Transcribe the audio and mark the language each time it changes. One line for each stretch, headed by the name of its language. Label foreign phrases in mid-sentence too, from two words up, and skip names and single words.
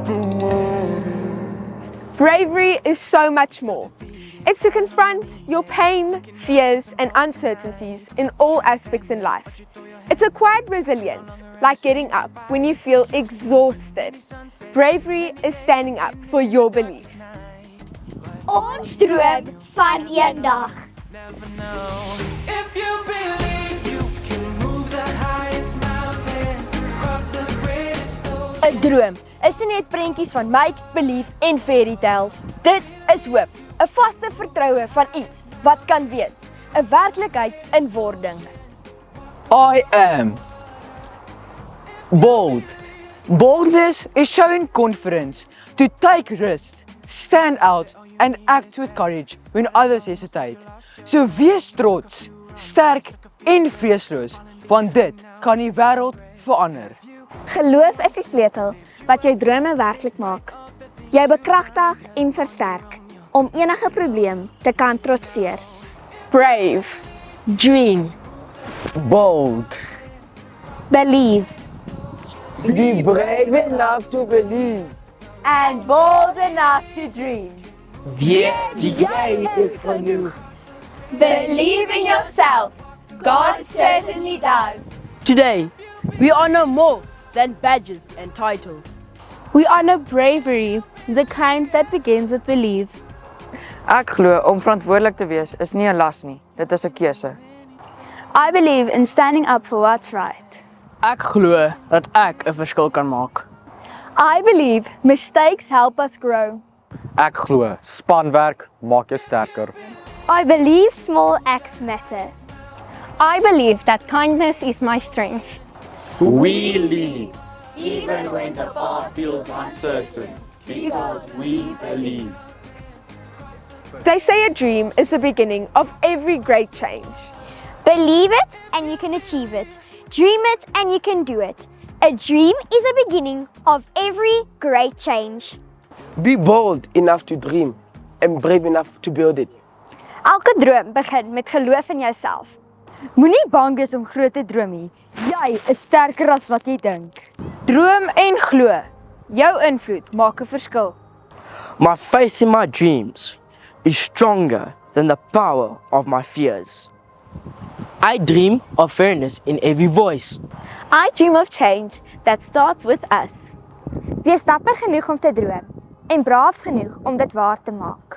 English: Bravery is so much more. It's to confront your pain, fears, and uncertainties in all aspects in life. It's a quiet resilience, like getting up when you feel exhausted. Bravery is standing up for your beliefs.
Afrikaans: Ons droom van eendag.
English: Never know. If you believe you can move the highest mountains, cross the greatest oceans.
Afrikaans: 'n Droom is nie net prentjies van
English: make, believe
Afrikaans: en
English: fairy tales.
Afrikaans: Dit is hoop, 'n vaste vertroue van iets wat kan wees, 'n werklikheid in wording.
English: I am bold. Boldness is showing confidence to take risks, stand out and act with courage when others hesitate.
Afrikaans: So wees trots, sterk en vreesloos, want dit kan die wêreld verander. Geloof is die sleutel wat jou drome werklik maak. Jy bekragtig en versterk om enige probleem te kan trotseer.
English: Brave. Dream. Bold. Believe. Be brave enough to believe. And bold enough to dream.
Afrikaans: Die is genoeg.
English: Believe in yourself. God certainly does. Today, we honor more than badges and titles. We honor bravery, the kind that begins with belief.
Afrikaans: Ek glo om verantwoordelik te wees is nie 'n las nie, dit is 'n keuse.
English: I believe in standing up for what's right.
Afrikaans: Ek glo dat ek 'n verskil kan maak.
English: I believe mistakes help us grow.
Afrikaans: Ek glo spanwerk maak jou sterker.
English: I believe small acts matter. I believe that kindness is my strength. We lead, even when the path feels uncertain, because we believe. They say a dream is the beginning of every great change. Believe it and you can achieve it. Dream it and you can do it. A dream is a beginning of every great change. Be bold enough to dream and brave enough to build it.
Afrikaans: Elke droom begin met geloof in jouself. Moenie bang wees om groot te droom nie. Jy is sterker as wat jy dink. Droom en glo. Jou invloed maak 'n verskil.
English: My faith in my dreams is stronger than the power of my fears. I dream of fairness in every voice. I dream of change that starts with us.
Afrikaans: Wees dapper genoeg om te droom en braaf genoeg om dit waar te maak.